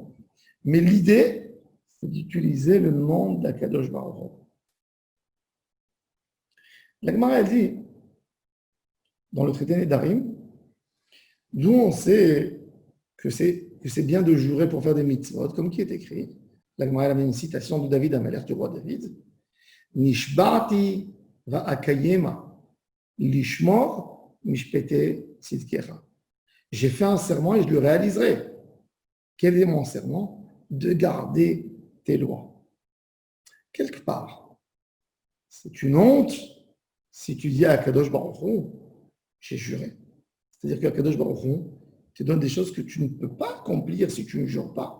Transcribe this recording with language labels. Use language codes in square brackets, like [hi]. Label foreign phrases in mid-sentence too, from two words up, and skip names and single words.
[fr] Mais l'idée, c'est d'utiliser le nom d'Akadosh Baruch Hu. La Gemara dit, dans le traité Nedarim, d'où on sait que c'est bien de jurer pour faire des mitzvot, comme qui est écrit. La Gemara avait une citation de David Amalek, du roi David. [he] Nishbati va'akayema lishmor mishpete tzidkecha. [fr] J'ai fait un serment et je le réaliserai. Quel est mon serment? De garder tes lois. Quelque part, c'est une honte si tu dis à Kadosh Baruch Hu, j'ai juré. C'est-à-dire qu'à Kadosh Baruch Hu te donne des choses que tu ne peux pas accomplir si tu ne jures pas.